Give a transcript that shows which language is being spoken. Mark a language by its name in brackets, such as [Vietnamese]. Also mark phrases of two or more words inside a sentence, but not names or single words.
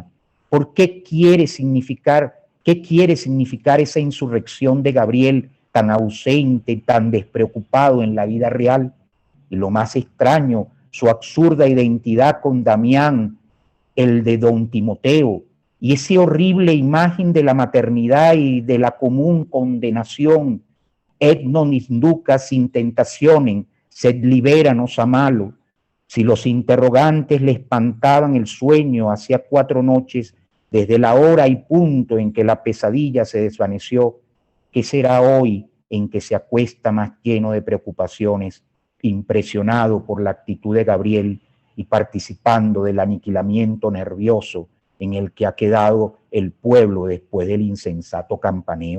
[Spanish] ¿Por qué quiere significar esa insurrección de Gabriel tan ausente, tan despreocupado en la vida real? Y lo más extraño, su absurda identidad con Damián, el de don Timoteo, y esa horrible imagen de la maternidad y de la común condenación. [Latin] Et non inducas in tentationem, sed liberanos a malo. [Spanish] Si los interrogantes le espantaban el sueño hacía 4 noches, desde la hora y punto en que la pesadilla se desvaneció, ¿qué será hoy en que se acuesta más lleno de preocupaciones, impresionado por la actitud de Gabriel y participando del aniquilamiento nervioso en el que ha quedado el pueblo después del insensato campaneo?